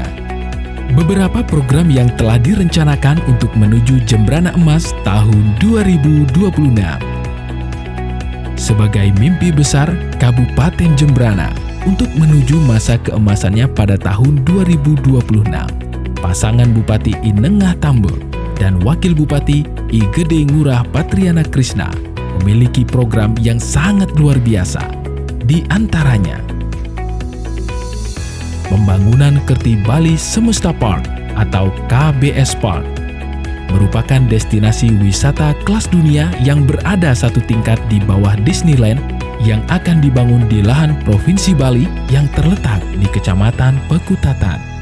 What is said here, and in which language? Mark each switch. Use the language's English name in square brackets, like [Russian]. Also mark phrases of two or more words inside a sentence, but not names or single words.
[Indonesian] Beberapa program yang telah direncanakan untuk menuju Jembrana Emas tahun 2026. Sebagai mimpi besar Kabupaten Jembrana untuk menuju masa keemasannya pada tahun 2026, pasangan Bupati I Nengah Tambe dan Wakil Bupati I Gede Ngurah Patriana Krisna memiliki program yang sangat luar biasa. Di antaranya, pembangunan Kerti Bali Semesta Park atau KBS Park merupakan destinasi wisata kelas dunia yang berada satu tingkat di bawah Disneyland yang akan dibangun di lahan Provinsi Bali yang terletak di Kecamatan Pekutatan.